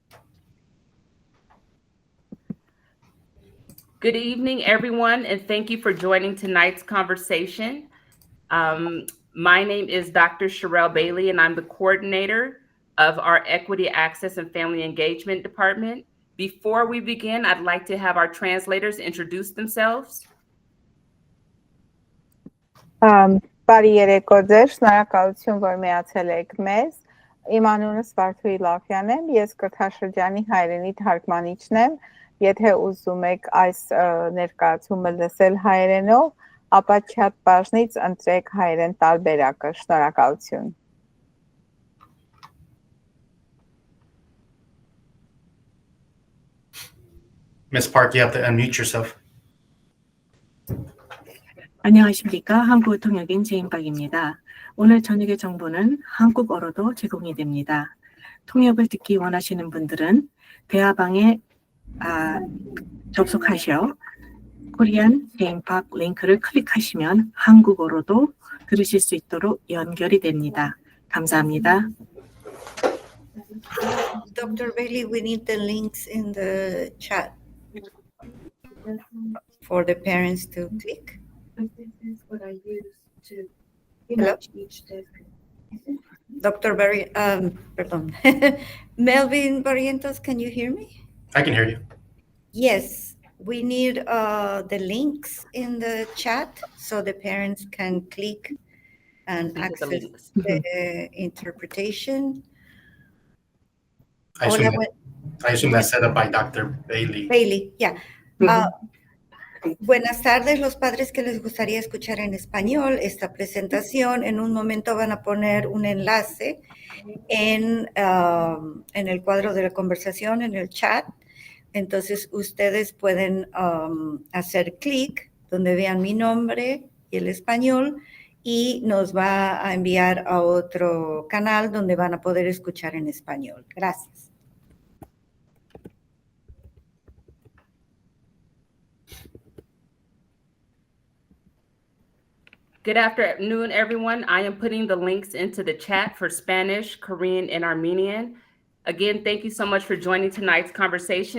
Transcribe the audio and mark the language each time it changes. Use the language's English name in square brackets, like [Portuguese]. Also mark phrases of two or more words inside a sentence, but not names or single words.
[English] Good evening, everyone, and thank you for joining tonight's conversation. My name is Dr. Sherelle Bailey, and I'm the coordinator of our Equity, Access, and Family Engagement Department. Before we begin, I'd like to have our translators introduce themselves. [Armenian] Բարի երեկո ձեր, շնորհակալություն, որ միացել եք մեզ։ Իմ անունս Վարդուհի Լավյան եմ, ես կրթաշրջանի հայրենի թարգմանիչն եմ։ Եթե ուզում եք այս ներկայացումը լսել հայերենով, ապա chat բաժնից ընտրեք հայերեն տարբերակը։ Շնորհակալություն։ [English] Ms. Park, you have to unmute yourself. [Korean] 안녕하십니까. 한국어 통역인 제임박입니다. 오늘 저녁의 정보는 한국어로도 제공이 됩니다. 통역을 듣기 원하시는 분들은 대화방에 접속하셔 코리안 제임박 링크를 클릭하시면 한국어로도 들으실 수 있도록 연결이 됩니다. 감사합니다. [English] Dr. Bailey, we need the links in the chat for the parents to click. This is what I use to image each desk. Dr. Pardon. Melvin Barrientos, can you hear me? I can hear you. Yes, we need the links in the chat so the parents can click and access the interpretation. I assume that's set up by Dr. Bailey. Bailey, yeah. [Spanish] Buenas tardes, los padres que les gustaría escuchar en español esta presentación. En un momento van a poner un enlace en el cuadro de la conversación, en el chat. Entonces, ustedes pueden hacer clic donde vean mi nombre y el español y nos va a enviar a otro canal donde van a poder escuchar en español. Gracias. [English] Good afternoon, everyone. I am putting the links into the chat for Spanish, Korean, and Armenian. Again, thank you so much for joining tonight's conversation.